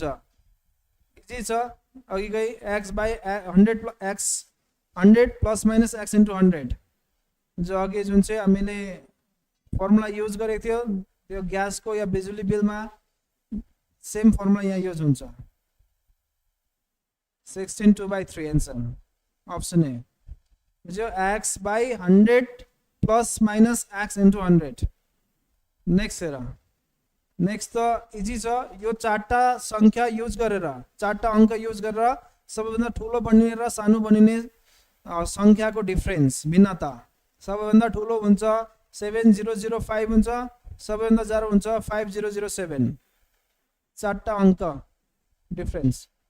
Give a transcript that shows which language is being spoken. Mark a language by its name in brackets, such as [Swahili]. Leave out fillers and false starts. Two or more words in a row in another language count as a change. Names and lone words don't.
[Nepali] इजी छ, अघि गई [English] x by 100 x 100 ± x × 100 [Nepali] जो अघि जुन चाहिँ हामीले [English] formula use [Nepali] गरेको थियो त्यो ग्यासको या बिजुली बिलमा [English] same formula [Nepali] यहाँ युज हुन्छ। 16 2/3 [English] answer option A [Nepali] जो [English] x by 100 plus minus x into 100 [Nepali] नेक्स्ट हेर नेक्स्ट त इजी छ यो चारटा संख्या युज गरेर चारटा अंक युज गरेर सबैभन्दा ठुलो बनिने र सानो बनिने संख्याको डिफरेन्स भिन्नता सबैभन्दा ठुलो हुन्छ 7005 हुन्छ सबैभन्दा ज्यादा हुन्छ 5007 चारटा अंक डिफरेन्स